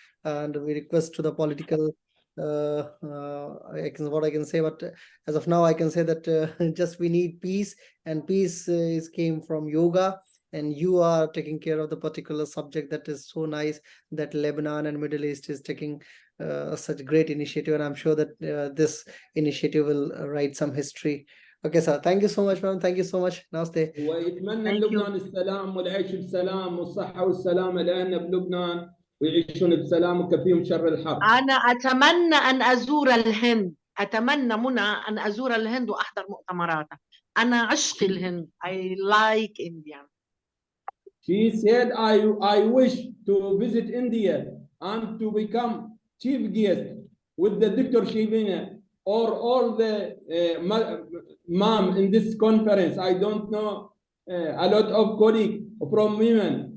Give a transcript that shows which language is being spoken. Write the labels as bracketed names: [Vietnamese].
[English] And we request to the political, what I can say, but as of now, I can say that just we need peace, and peace is came from yoga. And you are taking care of the particular subject that is so nice that Lebanon and Middle East is taking such great initiative, and I'm sure that this initiative will write some history. Okay, sir. Thank you so much, ma'am. Thank you so much. Namaste. [Arabic] ويتمنى [English] Thank you. [Arabic] لبنان السلام والعيش بسلام والصحة والسلامة لأهلنا بلبنان، ويعيشون بسلام وكفيهم شر الحرب. أنا أتمنى أن أزور الهند، أتمنى منى أن أزور الهند وأحضر مؤتمراتها. أنا عشق الهند. [English] I like India. She said, I wish to visit India and to become chief guest with the Dr. Shivina or all the mom in this conference. I don't know a lot of colleagues from women.